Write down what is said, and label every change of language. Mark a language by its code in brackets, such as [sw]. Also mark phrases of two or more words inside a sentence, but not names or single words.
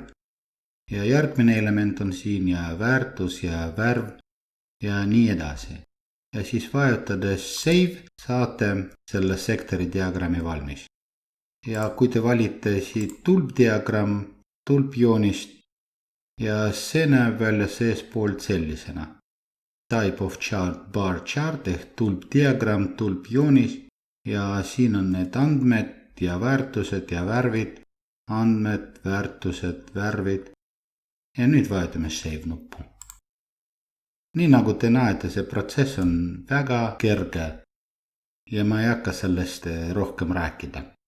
[et] Ja järgmine element on siin ja väärtus ja värv ja nii edasi. Ja siis vajutades save saate selle sektori diagrammi valmis. Ja kui te valite siit tulpdiagramm, tulpjoonist ja see näeb välja seespoolt sellisena. [en] Type of chart, bar chart [et] ehk tulpdiagramm, tulpjoonis ja siin on need andmed ja väärtused ja värvid, andmed, väärtused, värvid. Ja nüüd vajutame save nuppu. Nii nagu te näete, see protsess on väga kerge ja ma ei hakka sellest rohkem rääkida.